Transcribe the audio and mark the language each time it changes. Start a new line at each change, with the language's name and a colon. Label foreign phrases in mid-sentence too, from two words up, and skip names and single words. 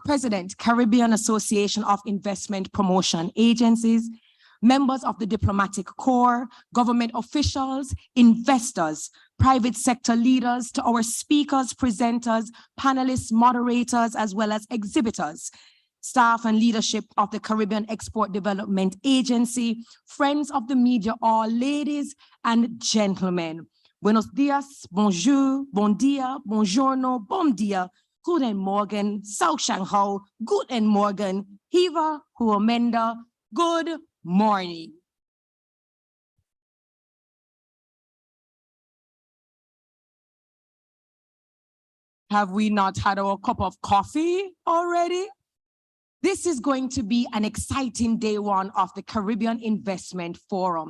English: President, Caribbean Association of Investment Promotion Agencies, members of the Diplomatic Corps, government officials, investors, private sector leaders, to our speakers, presenters, panelists, moderators, as well as exhibitors, staff and leadership of the Caribbean Export Development Agency, friends of the media, all ladies and gentlemen.
Spanish: Buenos dias, bonjour,
Catalan: bon dia,
Spanish: buongiorno,
Portuguese: bom dia,
German: guten morgen,
Chinese: 早上好,
German: guten morgen, hiva, huomenda,
English: good morning. Have we not had our cup of coffee already? This is going to be an exciting day one of the Caribbean Investment Forum.